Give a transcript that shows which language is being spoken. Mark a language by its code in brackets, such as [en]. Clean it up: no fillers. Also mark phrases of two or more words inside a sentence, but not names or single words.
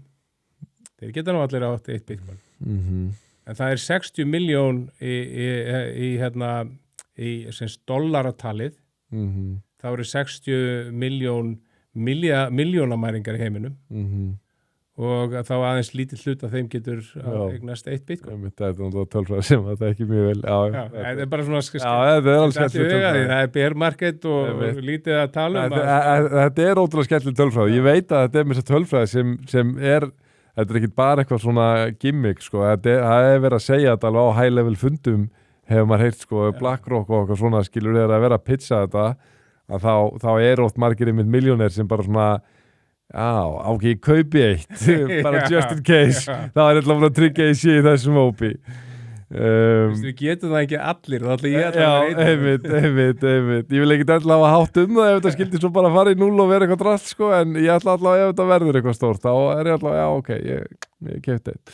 [is] Þeir geta nú allir átt eitt Bitcoin. En það er 60 milljón í dollaratalið. Það eru 60 milljónamæringar í heiminum. Og þá aðeins lítið hlut að þeim getur eignast eitt Bitcoin. Þetta er náttúrulega tölfræði sem þetta er ekki mjög vel. Það er bara svona þetta er alveg skemmtileg tölfræði. Það er [en] bear market [is] og lítið að tala um. Þetta er ótrúlega skemmtileg tölfræði. Ég veit að þetta er með þessa tölfræði sem er, þetta er ekki bara eitthvað svona gimmick, sko. Það er verið að segja þetta alveg á [en] high level [is] fundum, hefur maður heyrt, sko, BlackRock og eitthvað svona, skilur þeir að vera að pitcha þetta, að þá er oft margir einmitt milljónir sem bara svona ég kaupi eitt bara [en] just in case [is] þá er alltaf að tryggja í sig í þessum hópi. Við getum það ekki allir, þá ætla ég að einmitt ég vil ekki alltaf hafa hátt um það ef þetta skildi svo bara fara í 0 og vera eitthvað drast, sko, en ég ætla alltaf ef þetta verður eitthvað stórt, þá er ég alltaf ok, ég keypti eitt.